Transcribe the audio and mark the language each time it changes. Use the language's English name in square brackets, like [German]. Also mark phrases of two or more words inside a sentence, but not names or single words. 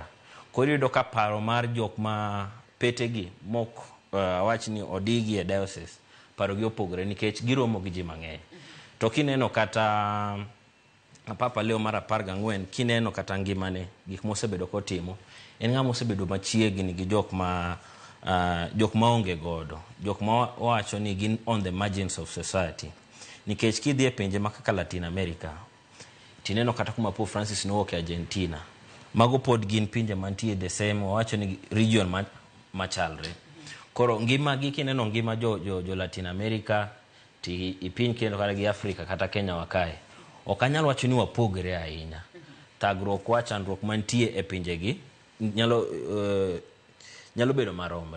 [Luo (Kenya and Tanzania)] Koro yudo ka paro mar jok ma pete gi mok wach ni odigi e diocese paro gi opogore nikech giromo gi ji mang'eny. To kineno kata Papa Leo mar 14 kineno kata ngimane gik mosebedo kotimo en ng'ama osebedo machiegni gi jok ma onge godo, jok ma wacho ni gin [English] on the margins of society. [Luo (Kenya and Tanzania)] Nikech kidhi e pinje makaka Latin America tineno kata kuma Pope Francis nowuok e Argentina mago pod gin pinje mantie [English] the same [Luo (Kenya and Tanzania)] wacho ni region machalre. Koro ngima gi kineno ngima jo Latin America ti ipiny kendo kata gi Afrika kata Kenya wakae ok anyal wacho ni wapogre ahinya. Thagruok wachandruok mantie e pinje gi nyalo bedo maromre.